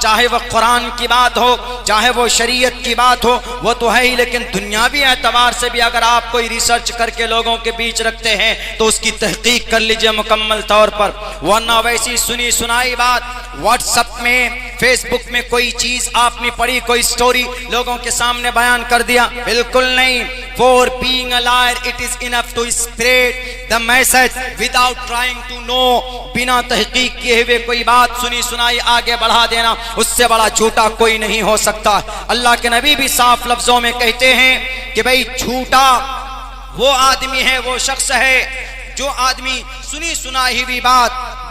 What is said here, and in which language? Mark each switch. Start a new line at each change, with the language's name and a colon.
Hindi: चाहे वह कुरान की बात हो, चाहे वो शरीयत की बात हो, वो तो है ही, लेकिन दुनियावी एतबार से भी अगर आप कोई रिसर्च करके लोगों के बीच रखते हैं तो उसकी तहकीक कर लीजिए मुकम्मल तौर पर। वरना वैसी सुनी सुनाई बात व्हाट्सएप में, फेसबुक में कोई चीज आपने पढ़ी, कोई स्टोरी लोगों के सामने बयान कर दिया, बिल्कुल नहीं।
English: For being a liar, it is enough to spread the message without trying to know।
Hindi: बिना तहकीक किए हुए कोई बात सुनी सुनाई आगे बढ़ा देना, उससे बड़ा झूठा कोई नहीं हो सकता। अल्लाह के नबी भी साफ लफ्जों में कहते हैं कि भाई झूठा वो आदमी है, वो शख्स है जो आदमी सुनी सुनाई हुई बात